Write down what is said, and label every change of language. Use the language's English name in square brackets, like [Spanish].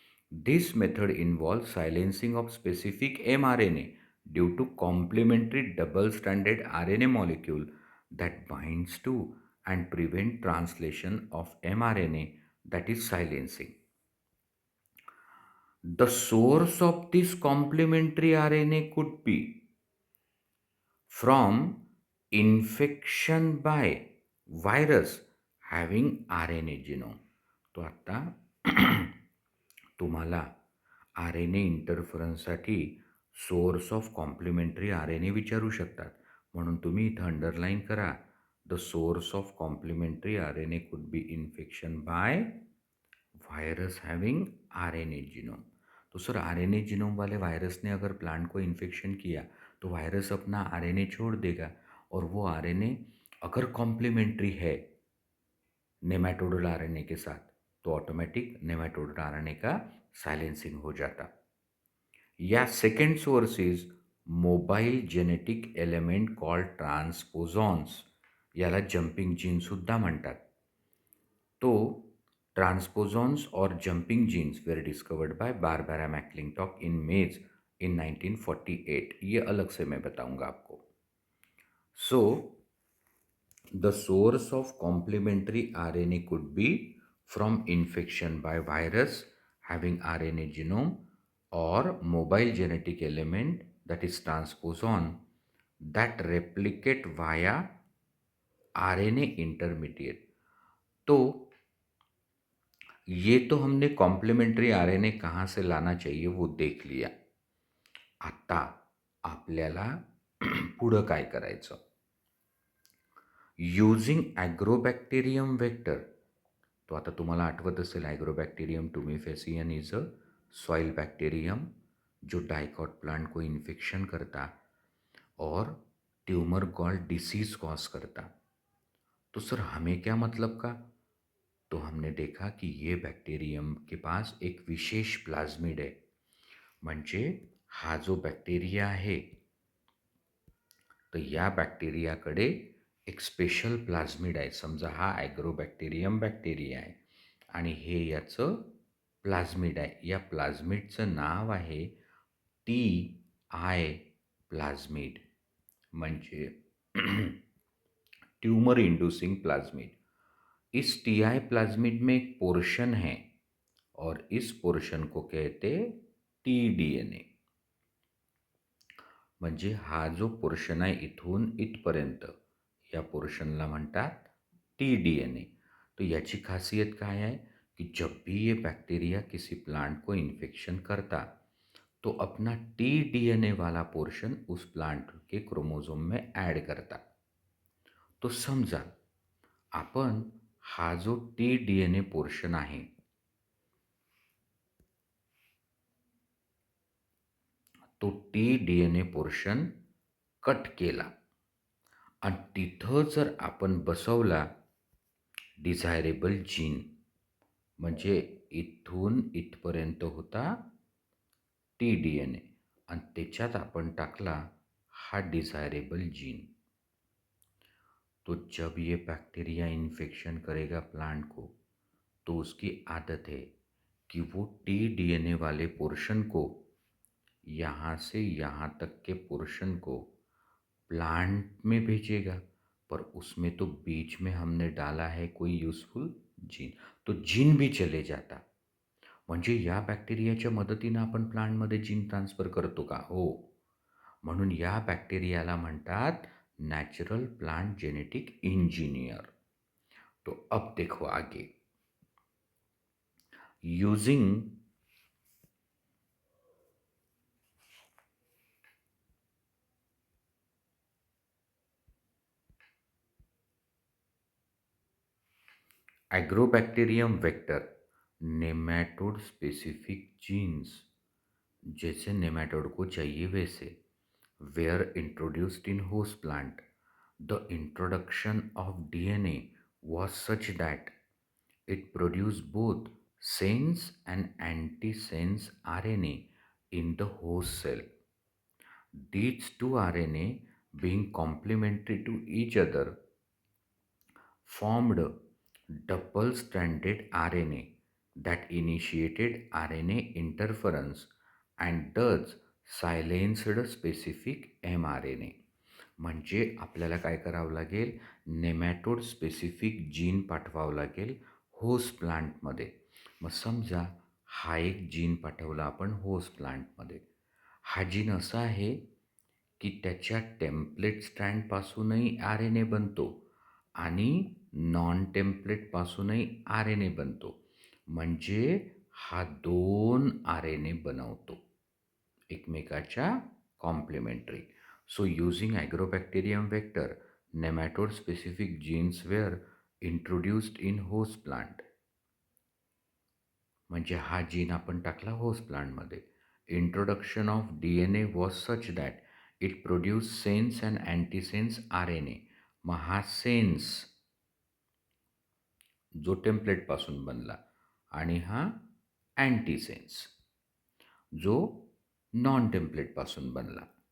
[English] This method involves silencing of specific mRNA due to complementary double-stranded RNA molecule that binds to and prevent translation of mRNA that is silencing. The source of this complementary RNA could be from infection by virus having RNA genome. [Marathi] तो आता तुम्हाला R N A इंटरफरन्ससाठी source of complementary R N A विचारू शकतात. म्हणून तुम्ही इथं underline करा, [English] The source of complementary R N A could be infection by virus having R N A genome. [Hindi] तो sir are N A genome वाले virus ने अगर प्लांट को इन्फेक्शन किया तो वायरस अपना आर एन ए छोड़ देगा और वो आर एन ए अगर कॉम्प्लीमेंट्री है नेमाटोडल आर एन ए के साथ तो ऑटोमेटिक नेमाटोडल आर एन ए का सायलेन्सिंग हो जाता. [English] या second source is mobile genetic element called transposons. [Marathi] याला जंपिंग जीनसुद्धा म्हणतात. [English] तो ट्रांसपोजॉन्स और jumping genes were discovered by Barbara McClintock in maize in 1948. [Hindi] ये अलग से मैं बताऊंगा आपको. [English] So the source of complementary RNA could be from infection by virus having RNA genome और mobile genetic element that is transposon that replicate via RNA intermediate. [Hindi] तो ये तो हमने कॉम्प्लिमेंटरी आरएनए कहाँ से लाना चाहिए वो देख लिया. [Marathi] आता आपल्याला पुढं काय करायचं. [Hindi] Using ॲग्रोबॅक्टेरियम vector. [Marathi] तो आता तुम्हाला आठवत असेल [Hindi] ॲग्रोबॅक्टेरियम टुमिफेसियन इज अ सॉइल बैक्टीरियम जो डाइकॉट प्लांट को इन्फेक्शन करता और ट्यूमर गॉल डिसीज कॉज करता. तो सर हमें क्या मतलब का. तो हमने देखा कि ये बॅक्टेरियम के पास एक विशेष प्लाझ्मिड आहे. [Marathi] म्हणजे हा जो बॅक्टेरिया आहे तर या बॅक्टेरियाकडे एक स्पेशल प्लाझ्मिड आहे. समजा हा ॲग्रोबॅक्टेरियम बॅक्टेरिया आहे आणि हे याचं प्लाझ्मिड आहे. या प्लाझ्मिडचं नाव आहे TI प्लाज्मिड म्हणजे ट्यूमर इंड्यूसिंग प्लाज्मिड. [Hindi] इस TI प्लाज्मिड में एक पोर्शन है और इस पोर्शन को कहते tDNA. [Marathi] म्हणजे हा जो पोर्शन आहे इथून इथपर्यंत या पोर्शनला म्हणतात tDNA. [Hindi] तो [Marathi] याची खासियत काय आहे [Hindi] कि जब भी ये बैक्टीरिया किसी प्लांट को इन्फेक्शन करता तो अपना tDNA वाला पोर्शन उस प्लांट के क्रोमोझोम में ऐड करता. [Marathi] तो समजा आपण हा जो tDNA पोर्शन आहे तो tDNA पोर्शन कट केला आणि तिथं जर आपण बसवला डिझायरेबल जीन. म्हणजे इथून इथपर्यंत होता tDNA आणि त्याच्यात आपण टाकला हा डिज़ायरेबल जीन. [Hindi] तो जब ये बैक्टीरिया इन्फेक्शन करेगा प्लांट को तो उसकी आदत है कि वो tDNA वाले पोर्शन को यहाँ से यहाँ तक के पोर्शन को प्लांट में भेजेगा. पर उसमें तो बीच में हमने डाला है कोई यूजफुल जीन. तो जीन भी चले जाता. [Marathi] म्हणजे या बॅक्टेरियाच्या मदतीनं आपण प्लांटमध्ये जीन ट्रान्सफर करतो का. हो. म्हणून या बॅक्टेरियाला म्हणतात नॅचरल प्लांट जेनेटिक इंजिनियर. [Hindi] तो अब देखो आगे, using agrobacterium vector nematode specific jeans, जैसे नेमाटोड को चाहिए वैसे, [English] were introduced in host plant. The introduction of DNA was such that it produced both sense and antisense RNA in the host cell. These two RNA, being complementary to each other, formed double-stranded RNA that initiated RNA interference and thus silenced specific mRNA. [Marathi] म्हणजे आपल्याला काय करावं लागेल, nematode specific gene पाठवावं लागेल host प्लांटमध्ये. मग समजा हा एक जीन पाठवला आपण होस्ट प्लांटमध्ये. हा जीन असा आहे की त्याच्या टेम्पलेट स्ट्रँडपासूनही आर एन ए बनतो आणि नॉन टेम्पलेटपासूनही आर एन ए बनतो. म्हणजे हा 2 आर एन ए बनवतो एकमेकाच्या complementary. [English] So using agrobacterium vector, nematode specific genes were introduced in host plant. [Marathi] म्हणजे हा जीन आपण टाकला होस्ट प्लांटमध्ये. [English] Introduction of DNA was such that it produced sense and antisense RNA. [Marathi] मग हा सेन्स जो टेम्पलेटपासून बनला आणि हा अँटीसेन्स जो नॉन टेम्पलेटपासून बनला.